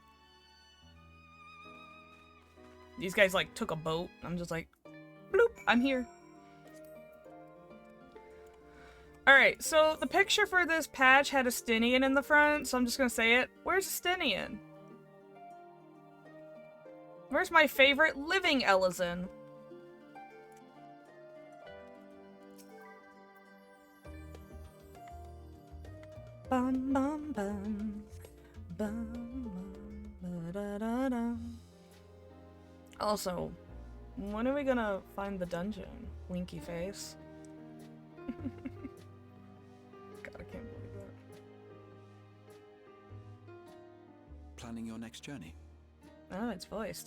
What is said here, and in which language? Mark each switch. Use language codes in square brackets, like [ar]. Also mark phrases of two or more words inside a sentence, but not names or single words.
[en] These guys, like, took a boat. I'm just like, bloop, I'm here. Alright, so the picture for this patch had a Stinian in the front, so I'm just gonna say it. Where's Stinian? Where's my favorite living Elizin? Bum bum bum. Bum bum da da da. Also, when are we gonna find the dungeon? Winky face. God, I can't believe that. Planning your next journey? Oh, it's voiced.